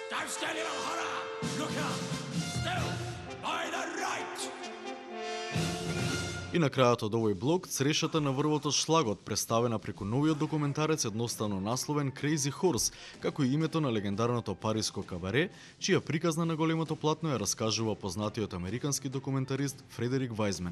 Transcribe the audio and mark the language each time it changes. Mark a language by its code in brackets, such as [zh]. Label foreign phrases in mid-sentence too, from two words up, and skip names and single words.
[en] standing on horror. Look up. Still by the right. [mk] И на крајот од овој блог, црешата на врвото шлагот, представена преку новиот документарец едноставно насловен Crazy Horse, како и името на легендарното париско кабаре, чија приказна на големото платно ја раскажува познатиот американски документарист Фредерик Вајзмен.